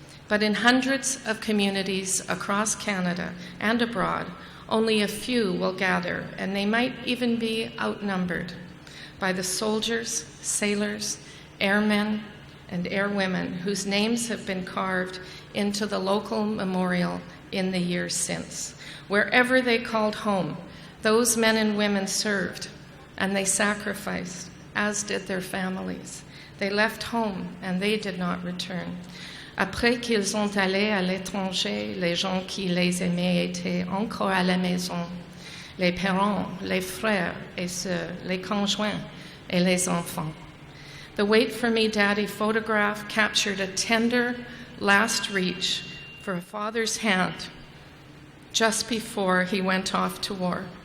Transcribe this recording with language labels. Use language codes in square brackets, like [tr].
[en] But in hundreds of communities across Canada and abroad, only a few will gather, and they might even be outnumbered by the soldiers, sailors, airmen, and airwomen whose names have been carved into the local memorial in the years since. Wherever they called home, those men and women served, and they sacrificed, as did their families. They left home, and they did not return. [fr] Après qu'ils sont allés à l'étranger, les gens qui les aimaient étaient encore à la maison. Les parents, les frères et sœurs, les conjoints et les enfants. [en] The Wait For Me, Daddy photograph captured a tender last reach for a father's hand just before he went off to war.